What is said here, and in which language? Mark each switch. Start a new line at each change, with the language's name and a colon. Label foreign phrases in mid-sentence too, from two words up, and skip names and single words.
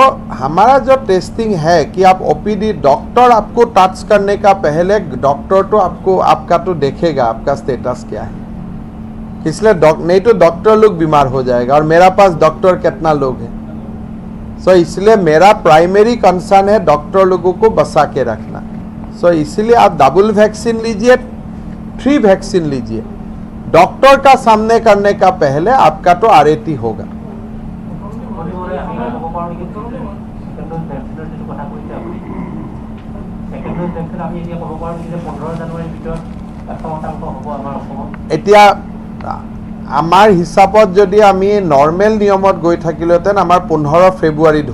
Hindi: हमारा जो टेस्टिंग है कि आप OPD डॉक्टर आपको टच करने का पहले डॉक्टर तो आपको आपका तो देखेगा आपका स्टेटस क्या है इसलिए नहीं तो डॉक्टर लोग बीमार हो जाएगा और मेरा पास डॉक्टर कितना लोग हैं सो इसलिए मेरा प्राइमरी कंसर्न है डॉक्टर लोगों को बचा के रखना सो इसलिए आप डबल वैक्सीन लीजिए 3 वैक्सीन लीजिए डॉक्टर का सामने करने का पहले आपका तो RAT होगा
Assamese: এতিয়া আমাৰ হিচাপত যদি আমি নৰ্মেল নিয়মত গৈ থাকিলেহেঁতেন আমাৰ 15 ফেব্ৰুৱাৰীত